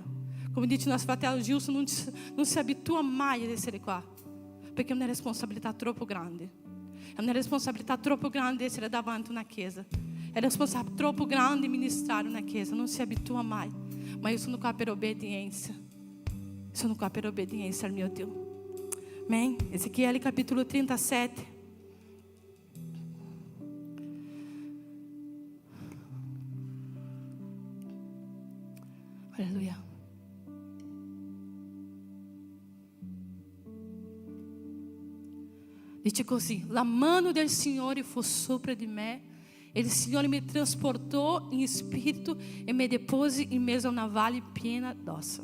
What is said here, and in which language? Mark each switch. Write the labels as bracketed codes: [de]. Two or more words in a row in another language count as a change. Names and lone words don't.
[it] Come dice il nostro fratello Gilson, non si abitua mai ad essere qua, perché è una responsabilità troppo grande. È una responsabilità troppo grande essere davanti a una chiesa. È una responsabilità troppo grande ministrare una chiesa, non si abitua mai. Ma io sono qua per obbedienza. Sono qua per obbedienza al mio Dio. [pt] Amém? Ezequiele capítulo 37. Aleluia. [it] Dice così: la mano del Signore fu sopra di me, e il Signore mi trasportò in spirito e mi depose in mezzo a una valle piena d'ossa.